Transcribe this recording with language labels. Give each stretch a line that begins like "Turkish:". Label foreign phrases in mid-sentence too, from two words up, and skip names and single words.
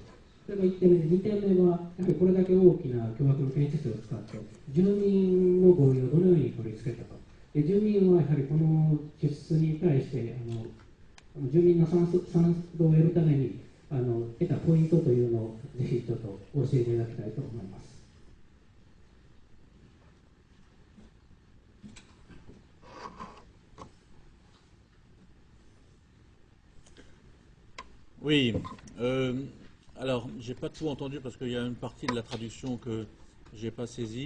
Japanese: それが1点目で、2点目は、やはりこれだけ大きな巨額の建設費を使って、住民の合意をどのように取り付けたか。で、住民はやはりこの支出に対して、住民の賛同を得るために得たポイントというのをぜひちょっと教えていただきたいと思います。
French: Oui, alors j'ai pas tout entendu parce qu'il y a une partie de la traduction que j'ai pas saisie.